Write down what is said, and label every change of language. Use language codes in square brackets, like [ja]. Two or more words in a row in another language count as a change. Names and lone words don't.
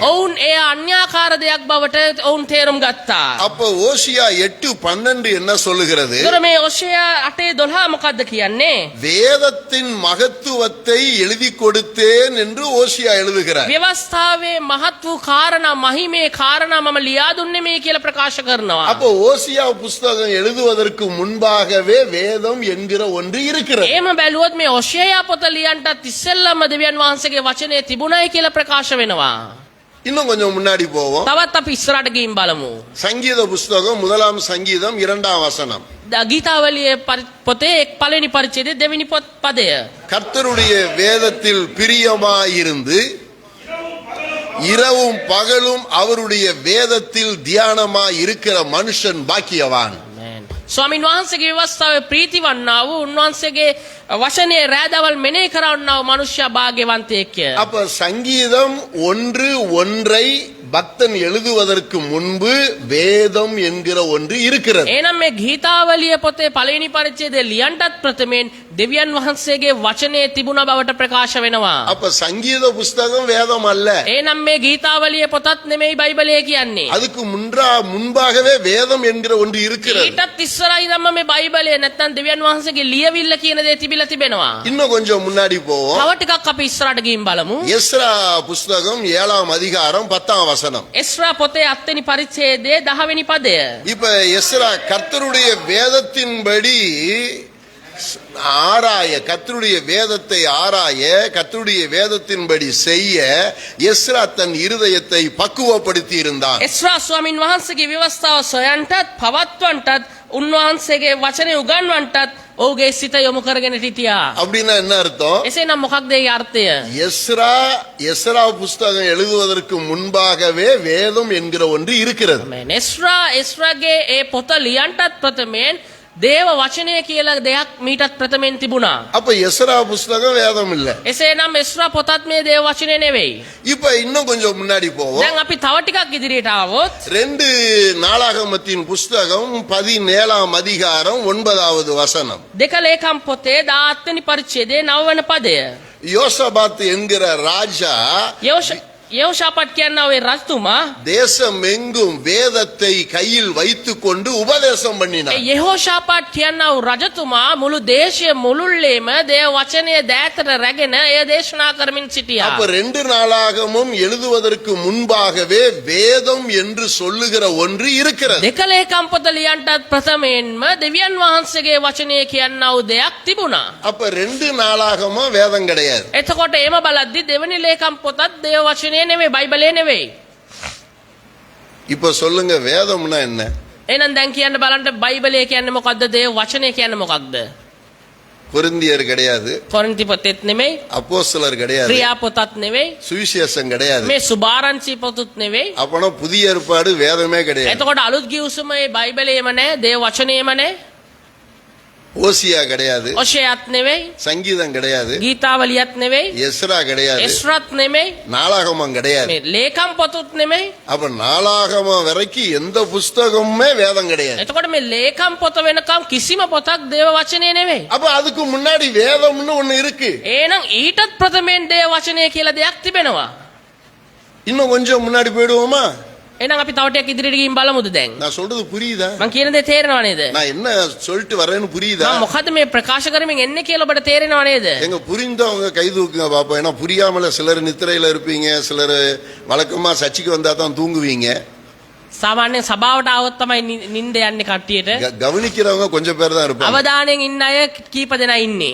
[si] ඔවුන් ඒ අන්‍යාකාර දෙයක් බවට ඔවුන් තේරුම් ගත්තා. [ta] அப்ப ஓசியா 8:12 என்ன சொல்லுகிறது? [si] ඒතර මේ ඔසේයා 8:12 මොකද්ද කියන්නේ? [ta] வேதத்தின் மகத்துவத்தை எழுதி கொடுத்தேன் என்று ஓசியா எழுதுகிறார். [si] ව්‍යවස්ථාවේ මහත් වූ කාරණා, මහිමේ කාරණා මම ලියා දුන්නේ මේ කියලා ප්‍රකාශ කරනවා. [ta] அப்ப ஓசியா புஸ்தகம் எழுதுவதற்கு முன்பாகவே வேதம் என்கிற ஒன்று இருக்கிறது. [si] එහෙම බැලුවොත් මේ ඔසේයා පොත ලියන්නත් ඉස්සෙල්ලම දෙවියන් වහන්සේගේ වචනේ තිබුණයි කියලා ප්‍රකාශ වෙනවා. [ta] இன்னும் கொஞ்சம் முன்னாடி போவோம். [si] තවත් අපි ඉස්සරහට ගිහින් බලමු. [ta] சங்கீத புஸ்தகம் 1ஆம் சங்கீதம் 2ஆம் வசனம். [si] ගීතාවලියේ පොතේ 1 වෙනි පරිච්ඡේදයේ 2 වෙනි පදය. [ta] கர்த்தருடைய வேதத்தில் பிரியமாயிருந்து இரவும் பகலும் அவருடைய வேதத்தில் தியானமாய் இருக்கிற மனுஷன் பாக்கியவான். [si] ස්වාමීන් වහන්සේගේ ව්‍යවස්ථාවේ ප්‍රීති වන්නා වූ උන්වහන්සේගේ වචනේ රැදවල් මෙනෙහි කරවන්නා වූ මනුෂ්‍ය භාග්‍යවන්තයෙක්. [ta] அப்ப சங்கீதம் 1:1 பக்தன் எழுதுவதற்கு முன்பு வேதம் என்கிற ஒன்று இருக்கிறது. [si] එහෙනම් මේ ගීතාවලිය පොතේ 1 වෙනි පරිච්ඡේදයේ ලියන්නත් ප්‍රථමයෙන් දෙවියන් වහන්සේගේ වචනේ තිබුණ බවට ප්‍රකාශ වෙනවා. [ta] அப்ப சங்கீத புஸ்தகம் வேதம் அல்ல. [si] එහෙනම් මේ ගීතාවලිය පොතත් නෙමෙයි බයිබලය කියන්නේ. [ta] அதுக்கு முன்பாகவே வேதம் என்கிற ஒன்று இருக்கிறது. [si] ඊටත් ඉස්සරහා ඉඳන්ම මේ බයිබලය නැත්නම් දෙවියන් වහන්සේගේ ලියවිල්ල කියන දේ තිබිලා තිබෙනවා. [ta] இன்னும் கொஞ்சம் முன்னாடி போவோம். [si] තව ටිකක් අපි ඉස්සරහට ගිහින් බලමු. [ta] எஸ்ரா புஸ்தகம் 7ஆம் அதிகாரம் 10ஆம் வசனம். [si] එස්රා පොතේ 7 වෙනි පරිච්ඡේදයේ 10 වෙනි පදය. [ta] இப்ப எஸ்ரா கர்த்தருடைய வேதத்தின்படி ஆராய, கர்த்தருடைய வேதத்தை ஆராய, கர்த்தருடைய வேதத்தின்படி செய்ய எஸ்ரா தன் இருதயத்தை பக்குவப்படுத்தி இருந்தான். [si] එස්රා ස්වාමින් වහන්සේගේ ව්‍යවස්ථාව සොයන්ටත් පවත්වන්නටත් උන්වහන්සේගේ වචනේ උගන්වන්නටත් ඔහුගේ සිත යොමු කරගෙන සිටියා. [ta] அப்படின்னா என்ன அர்த்தம்? [si] එසේනම් මොකක්ද ඒ අර්ථය? [ta] எஸ்ரா புஸ்தகம் எழுதுவதற்கு முன்பாகவே வேதம் என்கிற ஒன்று இருக்கிறது. [si] එස්රාගේ ඒ පොත ලියන්නටත් ප්‍රථමයෙන් දේව වචනය කියලා දෙයක් මීටත් ප්‍රථමයෙන් තිබුණා. [ta] அப்ப எஸ்ரா புஸ்தகம் வேதம் இல்ல. [si] එසේනම් එස්රා පොතත් මේ දේව වචනේ නෙවෙයි. [ta] இப்ப இன்னும் கொஞ்சம் முன்னாடி போவோம். [si] දැන් අපි තව ටිකක් ඉදිරියට ආවොත් [ta] 2 நாளாகமத்தின் புஸ்தகம் 17ஆம் அதிகாரம் 9வது வசனம். [si] දෙක ලේකම් පොතේ 17 වෙනි පරිච්ඡේදයේ 9 වෙනි පදය. [ta] யோசபாத் என்கிற ராஜா [si] யோஷாபாத் කියනවා ඒ රජතුමා [ta] தேசம் எங்கும் வேதத்தை கையில் வைத்துக் கொண்டு உபதேசம் பண்ணினார். [si] யெහோஷாபாත් කියනවා රජතුමා මුළු දේශය මුළුල්ලේම දේව වචනය දෑතට රැගෙන එය දේශනා කරමින් සිටියා. [ta] அப்ப 2 நாளாகமும் எழுதுவதற்கு முன்பாகவே வேதம் என்று சொல்லுகிற ஒன்று இருக்கிறது. [si] දෙක ලේකම් පොත ලියන්නටත් ප්‍රථමයෙන්ම දෙවියන් වහන්සේගේ වචනය කියනවා දෙයක් තිබුණා. [ta] அப்ப 2 நாளாகமும் வேதம் கிடையாது. [si] එතකොට එම බලද්දි දෙවෙනි ලේකම් පොතත් දේව වචනය නෙවෙයි, බයිබලය නෙවෙයි. [ta] இப்ப சொல்லுங்க, வேதம்னா என்ன? [si] එහෙනම් දැන් කියන්න බලන්න බයිබලයේ කියන්නේ මොකද්ද? දේව වචනේ කියන්නේ මොකක්ද? [ta] கொரிந்தியர் கிடையாது, [si] කොරින්ති පොතෙත් නෙමෙයි, [ta] அப்போஸ்தலர் கிடையாது, [si] ක්‍රියා පොතත් නෙමෙයි, [ta] சுவிசேஷம் கிடையாது. [si] මේ සුභාරංචි පොතත් නෙමෙයි. [ta] அப்பனா புதிய ஏற்பாடு வேதமே கிடையாது. [si] එතකොට අලුත් ගිවිසුම මේ බයිබලයේම නැහැ, දේව වචනේම නැහැ. [ta] ஓசியா கிடையாது, [si] ඔෂයත් නෙමෙයි, [ta] சங்கீதம் கிடையாது, [si] ගීතාවලියත් නෙමෙයි, [ta] எஸ்ரா கிடையாது, [si] එස්රත් නෙමෙයි, [ta] நாளாகமம் கிடையாது. [si] මේ ලේකම් පොතත් නෙමෙයි. [ta] அப்ப நாளாகமம் வரைக்கும் எந்த புஸ்தகமுமே வேதம் கிடையாது. [si] එතකොට මේ ලේකම් පොත වෙනකම් කිසිම පොතක් දේව වචනේ නෙමෙයි. [ta] அப்ப அதுக்கு முன்னாடி வேதம்னு ஒண்ணு இருக்கு. [si] එහෙනම් ඊටත් ප්‍රථමයෙන් දේව වචනය කියලා දෙයක් තිබෙනවා. [ta] இன்னும் கொஞ்சம் முன்னாடி போயிடுவோமா? [si] එහෙනම් අපි තව ටිකක් ඉදිරියට ගිහින් බලමුද දැන්? [ta] நான் சொல்றது புரியுதா? [si] මම කියන දේ තේරෙනව නේද? [ta] நான் என்ன சொல்லிட்டு வரேன்னு புரியுதா? [si] මම මොකද්ද මේ ප්‍රකාශ කරමින් එන්නේ කියලා ඔබට තේරෙනව නේද? [ta] எங்க புரிந்தவங்க கை தூக்குங்க பாப்போம். ஏன்னா புரியாமல சிலர் நித்திரையில இருப்பீங்க, சிலர் வழக்கமா சர்ச்சுக்கு வந்தா தான் தூங்குவீங்க. [si] සාමාන්‍යයෙන් සභාවට ආවොත් තමයි නිින්ද යන්නේ කට්ටියට. [ta] கவனிக்கிறவங்க கொஞ்சம் பேர் தான் இருப்பாங்க. [si] අවධානයෙන් ඉන්න අය කීප දෙනා ඉන්නේ.